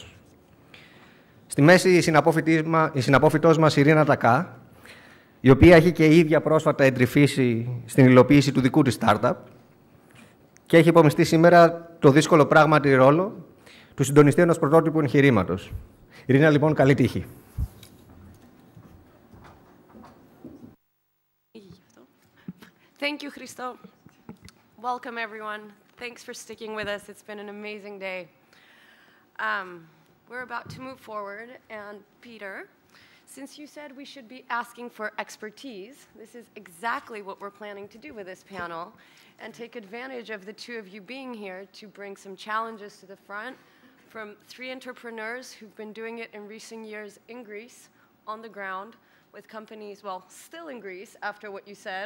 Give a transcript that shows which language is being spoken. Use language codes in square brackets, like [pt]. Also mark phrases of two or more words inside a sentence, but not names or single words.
[el] Στη μέση η συναπόφητός μας η Ρίνα Τακά, η οποία έχει και η ίδια πρόσφατα εντρυφήσει στην υλοποίηση του δικού της startup και έχει υπομειστεί σήμερα το δύσκολο πράγματι ρόλο του συντονιστή ενός πρωτότυπου εγχειρήματος. Ρίνα, λοιπόν, καλή τύχη. [en] Thank you, Christo. Welcome, everyone. Thanks for sticking with us. It's been an amazing day. We're about to move forward, and Peter, since you said we should be asking for expertise, this is exactly what we're planning to do with this panel, and take advantage of the two of you being here to bring some challenges to the front from three entrepreneurs who've been doing it in recent years in Greece, on the ground, with companies, well, still in Greece after what you said.